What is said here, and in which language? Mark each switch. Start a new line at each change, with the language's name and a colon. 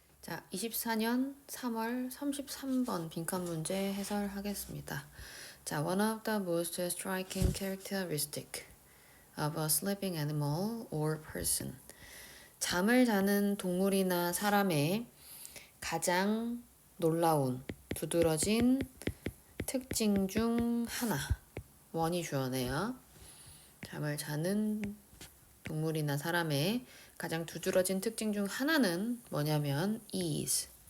Korean: 자, 24년 3월 33번 빈칸 문제 해설하겠습니다. 자,
English: one of the most striking characteristic of a sleeping animal or person.
Korean: 잠을 자는 동물이나 사람의 가장 놀라운, 두드러진 특징 중 하나. 원이 주어네요. 잠을 자는 동물이나 사람의 가장 두드러진 특징 중 하나는 뭐냐면 is.